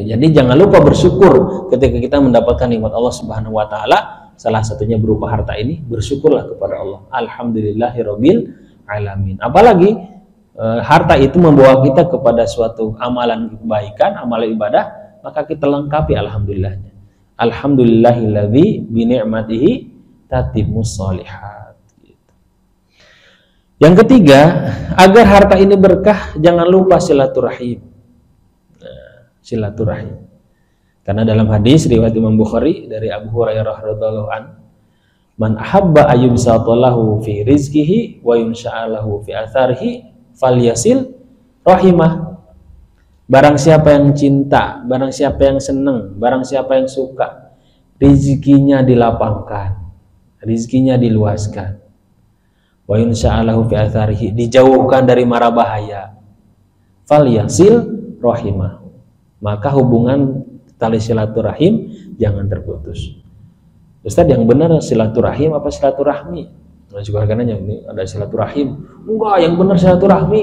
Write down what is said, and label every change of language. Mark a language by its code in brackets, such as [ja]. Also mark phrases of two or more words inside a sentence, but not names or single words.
[id] Jadi jangan lupa bersyukur ketika kita mendapatkan nikmat Allah [ar] سبحانه وتعالى, [id] salah satunya berupa harta ini, bersyukurlah kepada Allah. [ar] الحمد لله رب العالمين. [id] Apalagi harta itu membawa kita kepada suatu amalan kebaikan, amalan ibadah, maka kita lengkapi alhamdulillahnya. [ar] الحمد لله الذي بنعمته تتم الصالحات. [id] Gitu. Yang ketiga, agar harta ini berkah, jangan lupa silaturahim. Nah, silaturahim. Karena dalam hadis riwayat Imam Bukhari dari Abu Hurairah [ar] رضي الله عنه، من أحب أن يبسط له في رزقه وينسأ له في أثره فليصل رحمه. [id] Barang siapa yang cinta, barang siapa yang senang, barang siapa yang suka, rizkinya dilapangkan, rizkinya diluaskan. [ar] وينسأ له في أثره, [id] dijauhkan dari mara bahaya. [ar] فليصل رحمه, [id] maka hubungan tali silaturahim jangan terputus. Ustaz, yang benar silaturahim apa silaturahmi? Nah, juga nanya, ini ada silaturahim. Enggak, yang benar silaturahmi.